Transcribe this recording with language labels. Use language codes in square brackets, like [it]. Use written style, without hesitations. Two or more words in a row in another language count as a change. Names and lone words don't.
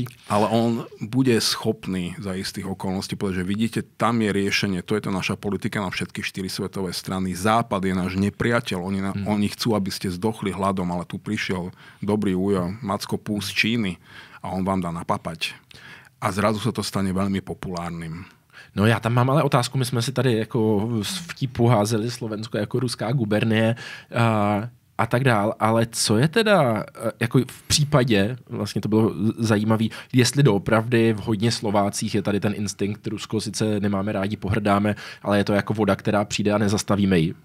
[sk] Ale on bude schopný za istých okolností povedať, že vidíte, tam je riešenie. To je to naša politika na všetky 4 svetové strany. Západ je náš nepriateľ. Oni chcú, aby ste zdochli hladom, ale tu prišiel dobrý ujo Macko Pú z Číny a on vám dá napapať. A zrazu sa to stane veľmi populárnym. [cs] No já tam mám ale otázku, my jsme si tady jako z vtipu házeli Slovensko jako ruská gubernie a tak dál, ale co je teda jako v případě, vlastně to bylo zajímavý, jestli doopravdy v hodně Slovácích je tady ten instinkt, Rusko sice nemáme rádi, pohrdáme, ale je to jako voda, která přijde a nezastavíme ji.